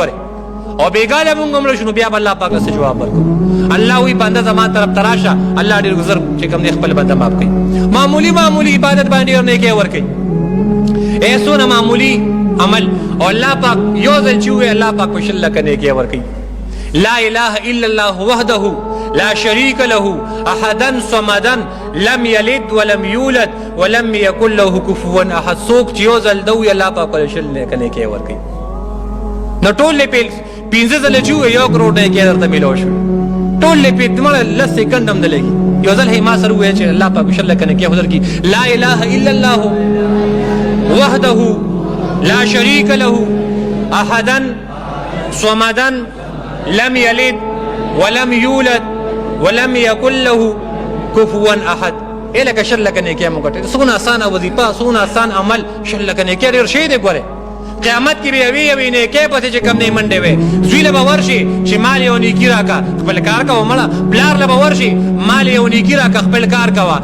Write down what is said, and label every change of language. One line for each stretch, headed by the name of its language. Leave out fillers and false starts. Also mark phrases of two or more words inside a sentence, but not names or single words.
Pashto: ګورې او بېګاله مونږ هم مړه شو، نو بیا به الله پاک څه جواب ورکړو. الله وایي بنده زما طرف ته راشه، الله ډېر زر چې کوم دی خپل بنده معاف کوي. معمولي عبادت باندې ډېر نیکۍ ورکوي. څونه معمولي عمل، او الله پاک یو ځل چې ووایي الله پاک په 100 لکه نیکۍ ورکوي.
Arabic: لا اله الا الله وحده لا شريك له احدا صمدا لم يلد ولم يولد ولم يكن له كفوا احد.
Pashto: څوک چې یو ځل دوی الله پاک په 100 لکه نیکۍ ورکوي، نو ټول یې 15 ځله چې ووایي 1 کروڑ نیکۍ درته میلاو شوې، ټول یې پې دمړه 10 سیکنډ هم نه لګي. یو ځل ما سره ووایه چې الله پاک 100 لکه نیکۍ ورکړي.
Arabic: لا اله الا الله وحده لا شريك له احدا صمدا لم يلد ولم يولد ولم يكن له كفوا احد.
Pashto: لکه 100 لکه نیکۍ مو ګټلې. څونه اسانه وظیفه، څونه اسان عمل. 100 لکه نیکۍ ډېر شی دی. ګورې قیامت کې به یوې نیکۍ پسې چې کوم نه منډې وې، زوی له به ورشي چې مال یې نیکي راکړه، خپل کار کوه مړه. پلار له به ورشي مال یې نیکي راکړه، خپل کار کوه.